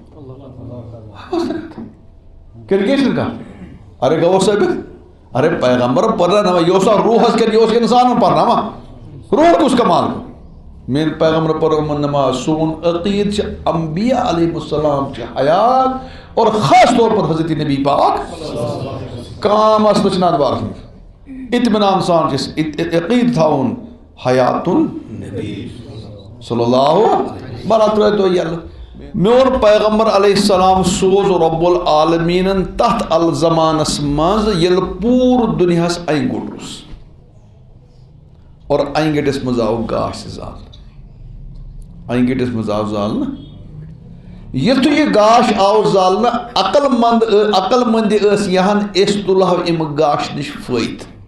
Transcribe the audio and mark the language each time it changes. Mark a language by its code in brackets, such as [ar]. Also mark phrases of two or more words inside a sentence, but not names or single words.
[ks] کِنہٕ کیٛاہ چھِنہٕ کانٛہہ ارے گوٚو ثٲبت ارے پیغمبر پرناوان یہِ اوسا روحس کِنہٕ یہِ اوس انسانن پرناوان روح کُس کمال گوٚو میٛٲنۍ پیغمبر پرو نماز سون عقیٖد چھِ انبیاء علیہ السلام چھِ حیات اور خاص طور پر حضرت نبی پاک کام آسنہٕ چھِ نادوارس منٛز اطمینان سان چھِ عقیٖد تھاوُن حیات النبی صلی اللہ بہرحال ترٛٲیِو تُہۍ یلہٕ میون پیغمبر علیہ السلام سوز رب العالمیٖنن تتھ الزمانس منٛز ییٚلہِ پوٗرٕ دُنیاہس انہِ گوٚٹ اوس اور انہِ گٔٹِس منٛز آو گاش زالنہٕ انہِ گٔٹِس منٛز آو زالنہٕ یُتھُے یہِ گاش آو زالنہٕ عقل مندِ ٲس یِہان أسۍ تُلہو اَمہِ گاش نِش فٲیدٕ